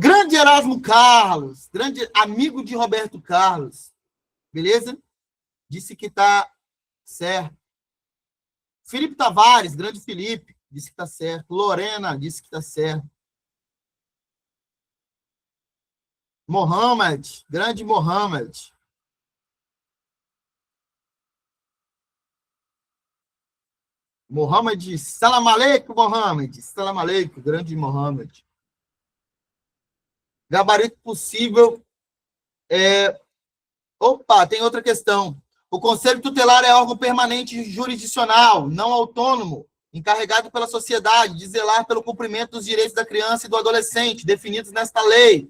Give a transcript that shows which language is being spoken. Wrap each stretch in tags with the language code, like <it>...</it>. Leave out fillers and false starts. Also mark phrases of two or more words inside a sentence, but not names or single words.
<pt>Grande Erasmo Carlos, grande amigo de Roberto Carlos. Beleza? Disse que está certo. Felipe Tavares, grande Felipe, disse que está certo. Lorena disse que está certo. Mohamed, grande Mohamed. Mohamed,</pt> <ar>سلام عليكم,</ar> <pt>Mohamed.</pt> <ar>سلام عليكم,</ar> <pt>grande Mohamed. Gabarito possível. Opa, tem outra questão. O Conselho Tutelar é órgão permanente jurisdicional, não autônomo, encarregado pela sociedade de zelar pelo cumprimento dos direitos da criança e do adolescente, definidos nesta lei.</pt>